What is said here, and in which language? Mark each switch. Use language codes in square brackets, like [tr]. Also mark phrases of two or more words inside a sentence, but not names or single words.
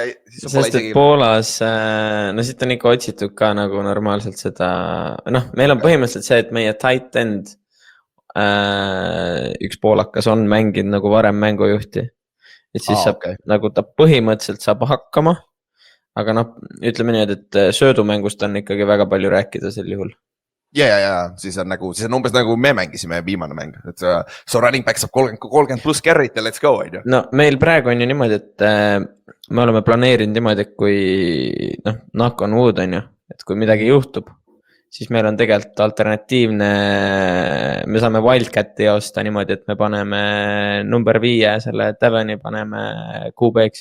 [et] sest et Poolas, no siit on ikka otsitud ka nagu normaalselt seda, noh, meil on põhimõtteliselt see, et meie [en] tight end [et] üks poolakas on mänginud nagu varem mängujuhti. Et siis saab, nagu ta põhimõtteliselt saab hakkama, aga noh, ütleme nii, et söödumängust on ikkagi väga palju rääkida sel juhul. Ja, siis on umbes nagu me mängisime viimane mäng, et [en] so running back [et] saab 30 [en] plus carry't [et] ja [en] let's go, [et] on ju. No meil praegu on ju niimoodi, et me oleme planeerinud niimoodi, et kui [en] knock on wood [et] on ju, et kui midagi juhtub, siis meil on tegelikult alternatiivne, me saame Wildcati osta niimoodi, et me paneme number 5 selle Tavani paneme QB-ks.